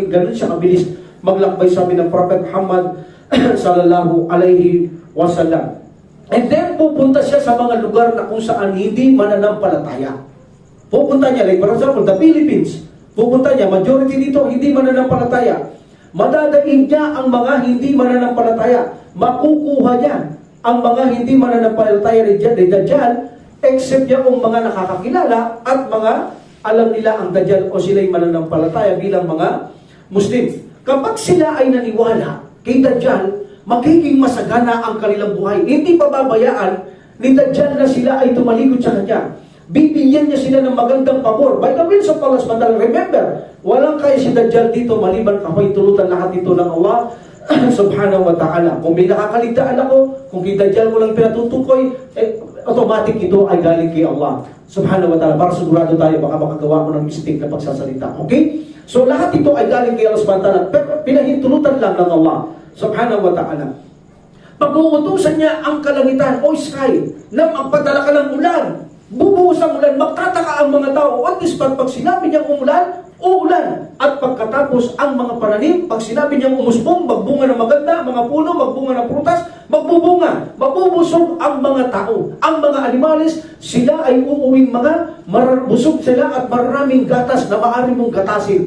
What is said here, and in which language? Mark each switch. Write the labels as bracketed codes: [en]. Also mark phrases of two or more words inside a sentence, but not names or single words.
[tl] Ganun siya kabilis maglakbay, sabi ng Prophet Muhammad [ar] صلى الله عليه وسلم. [en] And then [tl] pupunta siya sa mga lugar na kung saan hindi mananampalataya. Pupunta niya, [en] like for example, the Philippines. [tl] Pupunta niya, majority dito hindi mananampalataya. Madadaig niya ang mga hindi mananampalataya. Makukuha niya ang mga hindi mananampalataya ni Dajjal, except yung mga nakakakilala at mga alam nila ang Dajjal o sila'y mananampalataya bilang mga Muslim. Kapag sila ay naniwala kay Dajjal, magiging masagana ang kanilang buhay. Hindi pababayaan ni Dajjal na sila ay tumalikod sa kanya. Bibigyan niya sila ng magandang pabor. [en] By the will of Allah SWT, remember, [tl] walang kaya si Dajjal dito maliban kahoy tulutan lahat ito ng Allah [ar] سبحانه وتعالى. [tl] Kung may nakakaligtaan ako, kung kay Dajjal ko lang pinatutukoy, automatic ito ay galing kay Allah [ar] سبحانه وتعالى. [tl] Para sigurado tayo, baka makagawa ko ng mistake na pagsasalita. Okay? So lahat ito ay galing kay Allah [ar] سبحانه وتعالى. [tl] Pero pinahintulutan lang ng Allah [ar] سبحانه وتعالى. [tl] Pag-uutusan niya ang kalangitan o sky na magpadala ka ng ulan, bubuhos ang ulan, magtataka ang mga tao [en] on the spot. [tl] Pag sinabi niyang umulan, uulan. At pagkatapos ang mga pananim, pag sinabi niyang umusbong, magbunga ng maganda, mga puno, magbunga ng prutas, magbubunga, mabubusog ang mga tao. Ang mga animalis, sila ay uuwing busog sila at maraming gatas na maaari mong gatasin.